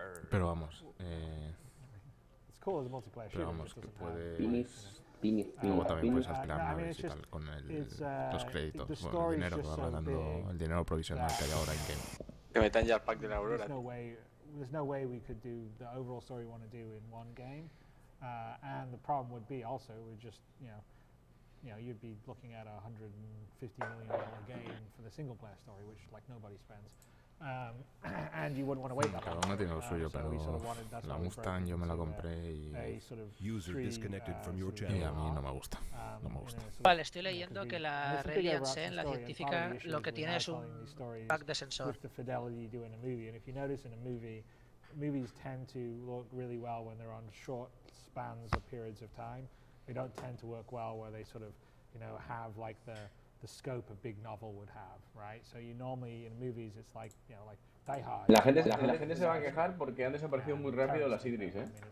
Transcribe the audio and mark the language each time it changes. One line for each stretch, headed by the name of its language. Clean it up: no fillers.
Spanish: Pero vamos, que puedes... Luego también puedes alquilar naves y tal con los créditos, bueno, el dinero que va ganando, el dinero provisional que hay ahora en game. Que metan ya el pack de la Aurora.
English: There's no way we could do the overall story we want to do in one game, and the problem would be also we'd just you know you'd be looking at a $150 million game for the single player story, which like nobody spends. And you wouldn't want to wait that
Spanish: Cada
English: long.
Spanish: uno tiene lo suyo, pero la Mustang yo me la compré y a mí no me gusta. No me gusta. Vale, estoy leyendo que la Reliance en la científica lo que tiene es un pack de sensor.
English: Movies tend to look really well when they're on short spans of periods of time. They don't tend to work well where they sort of, you know, have like the scope a big novel would have, right? So you normally in movies it's like, you know, like Die Hard.
Spanish: La gente se va a quejar porque han desaparecido muy rápido las Idris, ¿eh?